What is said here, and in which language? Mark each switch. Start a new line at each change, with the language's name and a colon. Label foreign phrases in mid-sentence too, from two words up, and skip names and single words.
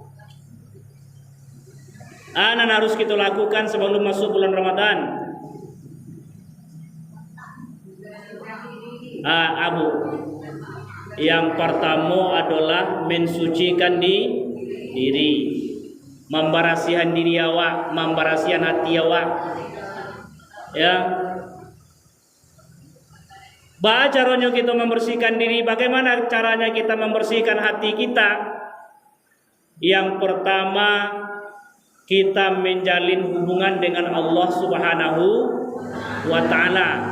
Indonesian: Harus kita lakukan sebelum masuk bulan Ramadan. Abu, yang pertama adalah mensucikan diri, memberasihan diri awak, memberasihan hati awak. Ya. Bagaimana caranya kita membersihkan diri? Bagaimana caranya kita membersihkan hati kita? Yang pertama, kita menjalin hubungan dengan Allah
Arabic: سبحانه وتعالى.